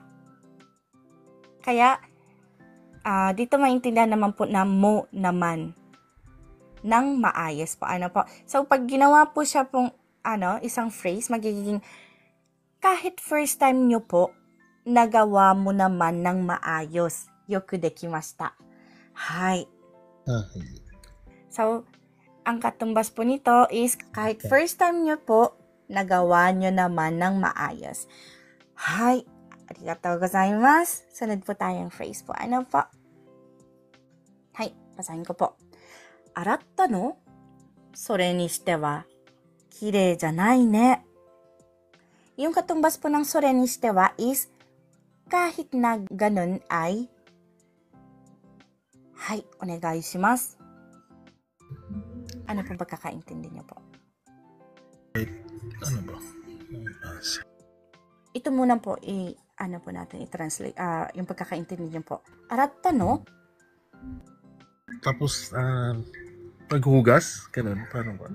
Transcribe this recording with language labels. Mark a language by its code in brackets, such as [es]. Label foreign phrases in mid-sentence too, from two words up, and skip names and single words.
[tl] Kaya, dito maintindihan naman po na mo naman ng maayos po. So, pag ginawa po siya pong, isang phrase, magiging kahit [en] first time [tl] nyo po, nagawa mo naman ng maayos. [ja] よくできました. Hay. [tl] So, ang katumbas po nito is kahit [en] first time [tl] nyo po, nagawa nyo naman ng maayos. [ja] Hay. ありがとうございます. [tl] Sunod po tayong phrase po. Ano po? Hay. Basahin ko po. [ja] 洗ったの？それにしてはきれいじゃないね. [tl] Yung katumbas po ng [ja] それにしては [tl] is kahit na ganun ay hay, [ja] お願いします. [tl] Ano pong pagkakaintindi niyo po? Ano ba? Ito muna po, po natin, i-translate, yung pagkakaintindi niyo po. [ja] 洗ったの? [tl] Tapos, paghugas, ganun, paano ba?